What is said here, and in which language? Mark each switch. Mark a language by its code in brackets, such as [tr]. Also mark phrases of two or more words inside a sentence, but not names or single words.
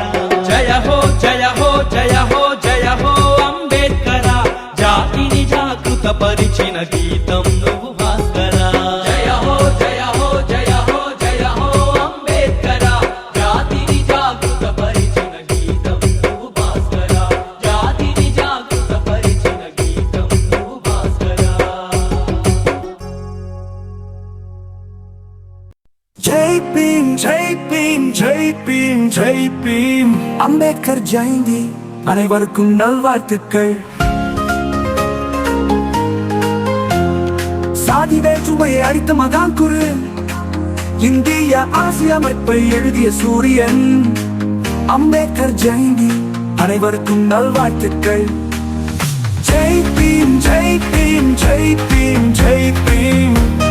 [te] జయ హో జయ హో జయ హో జయ హో అంబేద్కర జాతిని జాగృత పరిచిన గీతం నువ్వు భాస్కర జయ హో జయ హో జయ హో జయ హో అంబేద్కర జాతిని జాగృత పరిచిన గీతం నువ్వు భాస్కర జాతిని జాగృత పరిచిన గీతం నువ్వు భాస్కర [ta] జై భీమ్ జై భీమ్ జై భీమ్ జై భీమ్ அம்பேத்கர் ஜெயந்தி அனைவருக்கும் நல்வாழ்த்துக்கள் சாதி வேற்றுமையை அடித்த மகான் குரு இந்திய அரசியலமைப்பை எழுதிய சூரியன் அம்பேத்கர் ஜெயந்தி அனைவருக்கும் நல்வாழ்த்துக்கள் ஜெய் பீம் ஜெய் பீம் ஜெய் பீம் ஜெய் பீம்